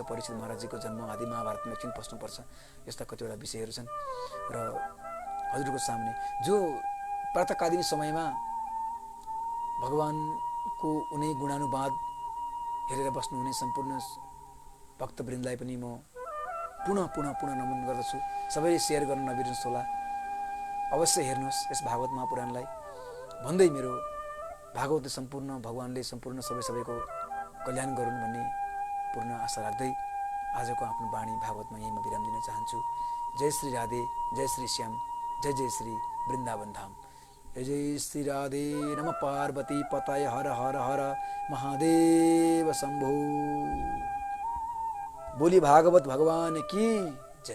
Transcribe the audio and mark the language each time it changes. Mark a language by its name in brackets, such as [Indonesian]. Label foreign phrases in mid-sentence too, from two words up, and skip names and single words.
[Nepali] परीक्षित महाराजजीको जन्म आदि महाभारतमा एकछिन पस्नुपर्छ। यस्ता कतिवटा विषयहरू छन् र हजुरको [Hindi] सामने जो [Nepali] प्रातःकालीन समयमा भगवानको उनी गुणानुवाद हेरेर बस्नुहुने सम्पूर्ण भक्तवृन्दलाई पनि म पुनः नमन गर्दछु। सबैले सेयर गर्न नबिर्नुहोस् होला। अवश्य हेर्नुहोस् यस भागवत महापुराणलाई। भन्दै मेरो भागवतले सम्पूर्ण, भगवानले सम्पूर्ण सबैको कल्याण गरून् भन्ने पूर्ण आशा राख्दै आजको आफ्नो वाणी भागवतमा यही म विराम दिन चाहन्छु। [Hindi] जय श्री राधे, जय श्री श्याम, जय जय श्री वृन्दावन धाम। जय जय श्री राधे। [Sanskrit] नमः पार्वती पतये। [Hindi] हर हर हर महादेव शंभो। बोली भागवत भगवान की।